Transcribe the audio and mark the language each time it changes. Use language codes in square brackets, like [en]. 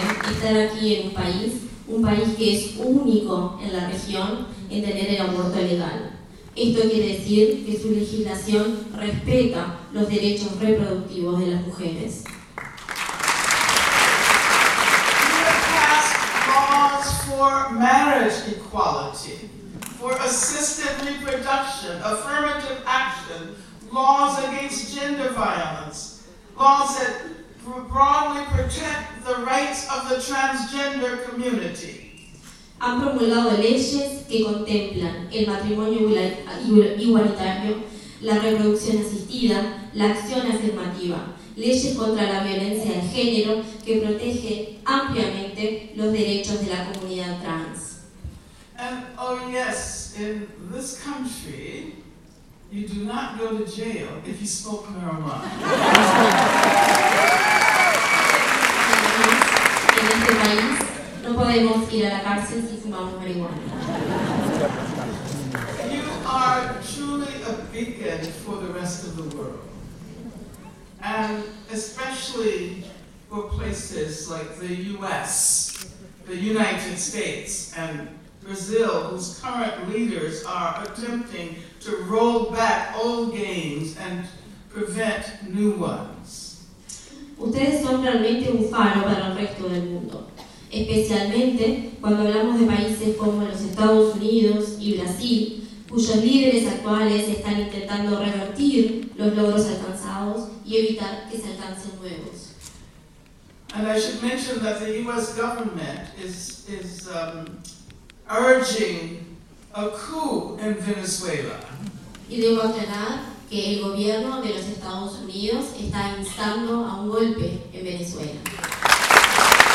[es] Estar aquí en un país que es único en la región en tener el aborto legal. Esto quiere decir que su legislación respeta los derechos reproductivos de las mujeres. [en] We have passed laws for marriage equality, for assisted reproduction, affirmative action, laws against gender violence, laws that broadly protect the rights of the transgender community. [es] Han promulgado leyes que contemplan el matrimonio igualitario, la reproducción asistida, la acción afirmativa, leyes contra la violencia de género que protege ampliamente los derechos de la comunidad trans. [en] And oh yes, in this country, you do not go to jail if you smoke marijuana. [es] En este país no podemos ir a la cárcel si fumamos marihuana. [en] You are truly a beacon for the rest of the world. And especially for places like the US, the United States, and Brazil, whose current leaders are attempting to roll back old games and prevent new ones. [es] Ustedes son realmente un faro para el resto del mundo, especialmente cuando hablamos de países como los Estados Unidos y Brasil, cuyos líderes actuales están intentando revertir los logros alcanzados y evitar que se alcancen nuevos. [en] And I should mention that the US government is urging a coup in Venezuela. [es] Y debo aclarar que el gobierno de los Estados Unidos está instando a un golpe en Venezuela.